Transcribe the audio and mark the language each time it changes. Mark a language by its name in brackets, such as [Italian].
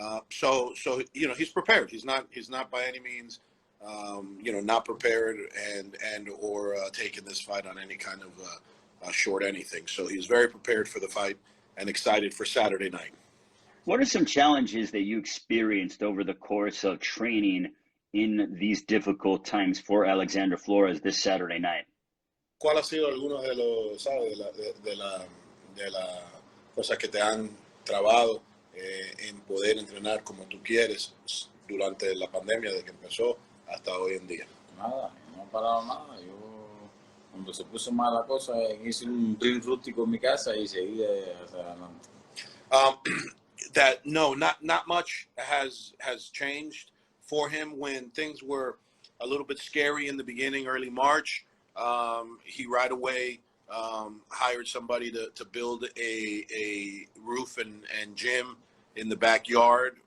[English] So he's prepared. He's not by any means, not prepared or taking this fight on any kind of short anything. So he's very prepared for the fight and excited for Saturday night. What are some challenges that you experienced over the course of training in these difficult times for Alexander Flores this Saturday night? [Spanish] ¿Cuál ha sido algunos de los, sabes, de la cosas que te han trabado en poder entrenar como tú quieres durante la pandemia, desde que empezó hasta hoy en día? Nada, no he parado nada. Yo, cuando se puso mal la cosa, hice un drill rústico en mi casa y seguí hacia adelante. [English] Not much has changed for him. When things were a little bit scary in the beginning, early March, he right away hired somebody to build a roof and gym in the backyard.